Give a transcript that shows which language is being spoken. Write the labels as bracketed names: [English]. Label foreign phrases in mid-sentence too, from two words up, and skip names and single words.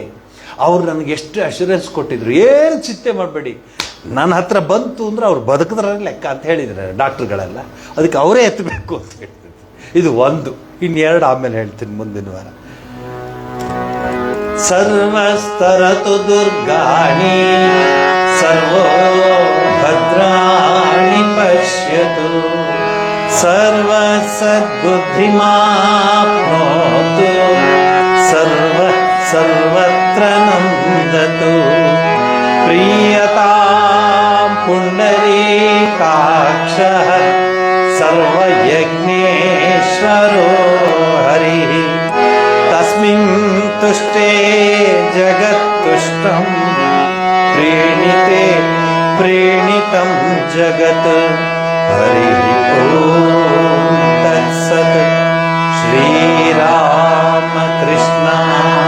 [Kannada] ಅವ್ರು ನನಗೆ ಎಷ್ಟು ಅಶ್ಯೂರೆನ್ಸ್ ಕೊಟ್ಟಿದ್ರು, ಏನು ಚಿಂತೆ ಮಾಡಬೇಡಿ, ನನ್ನ ಹತ್ರ ಬಂತು ಅಂದ್ರೆ ಅವ್ರು ಬದುಕಿದ್ರೆ ಲೆಕ್ಕ ಅಂತ ಹೇಳಿದ್ರು ಡಾಕ್ಟ್ರುಗಳೆಲ್ಲ. ಅದಕ್ಕೆ ಅವರೇ ಎತ್ತಬೇಕು ಅಂತ ಹೇಳ್ತಿದ್ರು. ಇದು ಒಂದು. ಇನ್ನೆರಡು ಆಮೇಲೆ ಹೇಳ್ತೀನಿ ಮುಂದಿನ ವಾರ. [Sanskrit] ಸರ್ವಸ್ತರತು ದುರ್ಗಾಣಿ ಸರ್ವೋ ಭದ್ರಾಣಿ ಪಶ್ಯತು ಸರ್ವ ಸದ್ಬುದ್ಧಿಮಾಪ್ನೋತು ಸರ್ವತ್ರ ನಂದತು ಪ್ರಿಯತಾಂ ಪುಂಡರೀಕಾಕ್ಷಃ ಸರ್ವಯಜ್ಞೇಶ್ವರೋ ಹರಿಃ ತಸ್ಮಿನ್ ತುಷ್ಟೇ ಜಗತ್ತುಷ್ಟಂ ಪ್ರೇಣಿತೆ ಪ್ರೇಣಿತಂ ಜಗತ್ ಹರಿಃ ಓಂ ತತ್ಸತ್ ಶ್ರೀರಾಮ ಕೃಷ್ಣ